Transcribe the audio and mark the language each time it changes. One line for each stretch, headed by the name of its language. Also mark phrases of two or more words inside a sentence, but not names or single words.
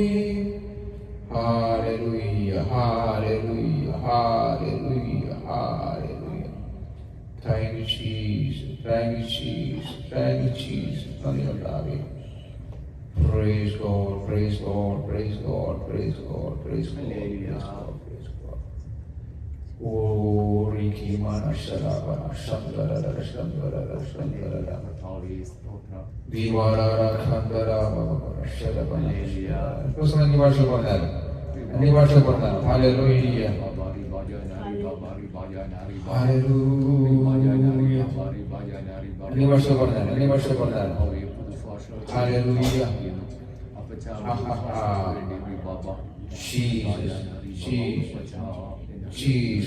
English: Hallelujah, hallelujah, hallelujah, hallelujah. Thank you, Jesus. Thank you, Jesus. Thank you, Jesus. Praise God, praise God, praise God, praise God, praise God, praise God, praise God. Oh, Riki Mana Sharabana Shandara Shandara Shandara Divara Khandara Sharabana.
Malayalam: Terus anniversary പറഞ്ഞാൽ anniversary പറഞ്ഞാൽ Hallelujah. Hallelujah. Anniversary പറഞ്ഞാൽ Hallelujah. Jesus, Jesus, Jesus.